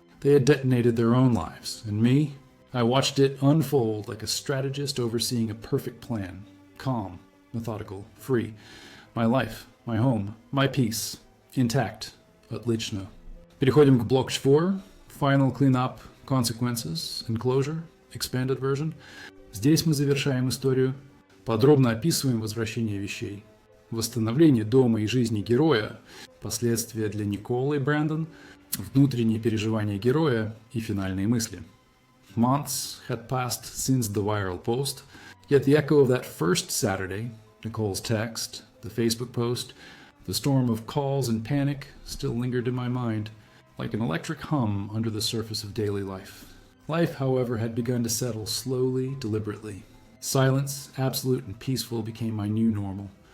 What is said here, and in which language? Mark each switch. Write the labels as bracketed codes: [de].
[en] They had detonated their own lives, and me? I watched it unfold like a strategist overseeing a perfect plan. Calm, methodical, free. My life, my home, my peace. Intact. [ru] Отлично. Переходим к блок 4. [en] Final cleanup, consequences, and closure. Expanded version. [ru] Здесь мы завершаем историю. Подробно описываем возвращение вещей. Восстановление дома и жизни героя. Последствия для Николы и Брэндон. Внутренние переживания героя и финальные мысли. [en] Months had passed since the viral post, yet the echo of that first Saturday, Nicole's text, the Facebook post, the storm of calls and panic still lingered in my mind, like an electric hum under the surface of daily life. Life, however, had begun to settle slowly, deliberately. Silence, absolute and peaceful, became my new normal.